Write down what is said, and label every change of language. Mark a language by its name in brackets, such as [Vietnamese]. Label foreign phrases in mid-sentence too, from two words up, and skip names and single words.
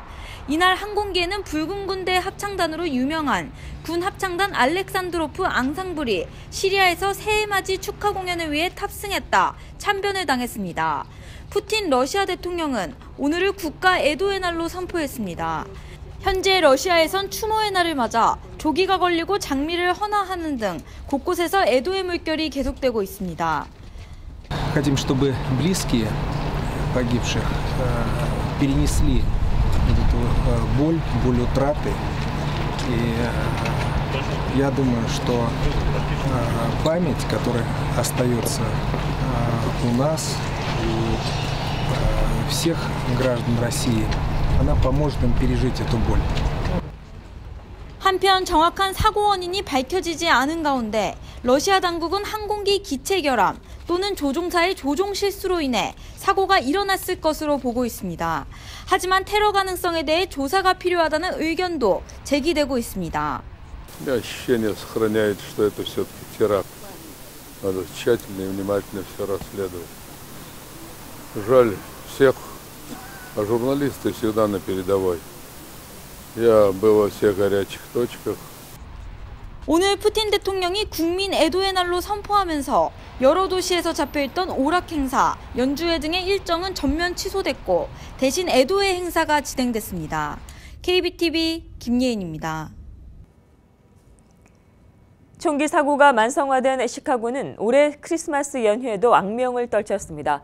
[Korean] 이날 항공기에는 붉은 군대 합창단으로 유명한 군 합창단 알렉산드로프 앙상블이 시리아에서 새해맞이 축하 공연을 위해 탑승했다 참변을 당했습니다. 푸틴 러시아 대통령은 오늘을 국가 애도의 날로 선포했습니다. 현재 러시아에선 추모의 날을 맞아 조기가 걸리고 장미를 헌화하는 등 곳곳에서 애도의 물결이 계속되고 있습니다. [Russian] Хотим, чтобы близкие погибших перенесли эту боль утраты. И я думаю, что память, которая остается у нас, у всех граждан России, она поможет им пережить эту боль. [Korean] 한편 정확한 사고 원인이 밝혀지지 않은 가운데 러시아 당국은 항공기 기체 결함 또는 조종사의 조종 실수로 인해 사고가 일어났을 것으로 보고 있습니다. 하지만 테러 가능성에 대해 조사가 필요하다는 의견도 제기되고 있습니다. [Russian] Ощущение сохраняется, что это все-таки теракт. Надо тщательно и внимательно все расследовать. Жаль всех, а журналисты всегда на передовой. Я был во всех горячих точках. [Korean] 오늘 푸틴 대통령이 국민 애도의 날로 선포하면서 여러 도시에서 잡혀있던 오락 행사, 연주회 등의 일정은 전면 취소됐고 대신 애도의 행사가 진행됐습니다. KBTV 김예인입니다. 총기 사고가 만성화된 시카고는 올해 크리스마스 연휴에도 악명을 떨쳤습니다.